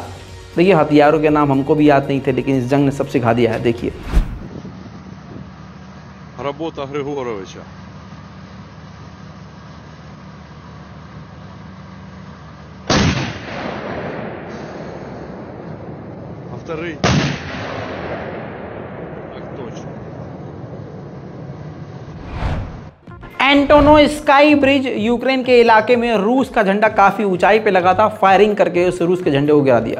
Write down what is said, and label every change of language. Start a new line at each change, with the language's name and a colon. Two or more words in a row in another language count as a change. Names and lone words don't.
Hindi: देखिए, हथियारों के नाम हमको भी याद नहीं थे, लेकिन इस जंग ने सब सिखा दिया है। देखिए,
Russian: Работа Григоровича. А второй? Так точно.
Hindi: एंटोनो स्काई ब्रिज यूक्रेन के इलाके में रूस का झंडा काफी ऊंचाई पे लगा था, फायरिंग करके उस रूस के झंडे को गिरा दिया।